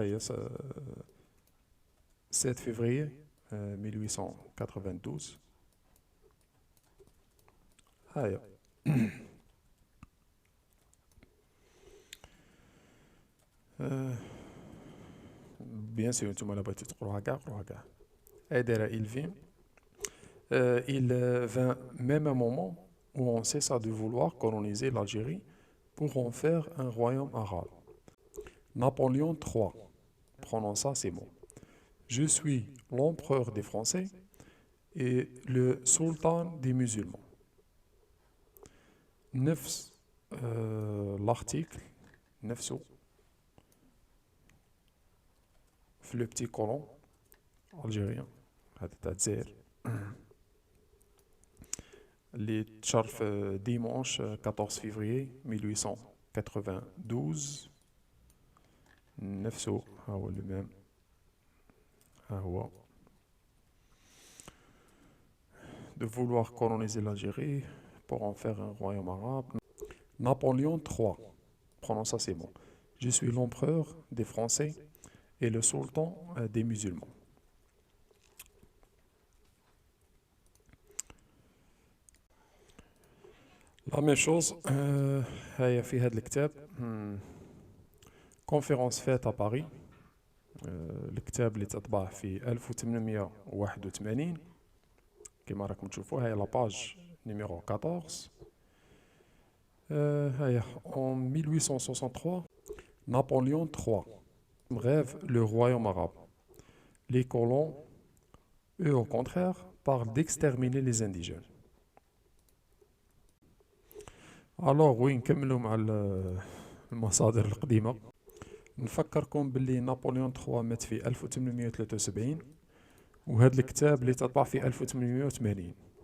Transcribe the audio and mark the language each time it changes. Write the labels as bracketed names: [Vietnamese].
[Arabic] هيا 7 février 1892. هيا بيان سور نتوما الا بغيتو تقروها كاع قروها كاع. هاي دايره [French] il vient il vint même un moment où on cessa de vouloir coloniser l'Algérie pour en faire un royaume arabe. Napoléon III prononça ces mots: je suis l'empereur des Français et le sultan des musulmans. [Arabic] نفس l'article نفسه في لو بتي كولون الجيريان هذا تاع الجزائر اللي تشهر في ديمونش 14 février 1892. نفسه ها هو لو ميم، ها هو [French] de vouloir coloniser l'Algérie pour en faire un royaume arabe. Napoléon III prononça ces mots: je suis l'empereur des Français et le sultan des musulmans. La même chose [Arabic] هيا في هذا الكتاب [French] conférence faite à Paris. [Arabic] الكتاب اللي تطبع في 1881 كما راكم تشوفوا. هاي لاباج نيميرو 14. [French] هاي en 1863 Napoléon III rêve le royaume arabe. Les colons, eux au contraire, parlent d'exterminer les indigènes. [Arabic] Alors وين نكملوا مع المصادر القديمة. نفكركم باللي نابليون 3 مات في 1873 وهذا الكتاب اللي تطبع في 1880.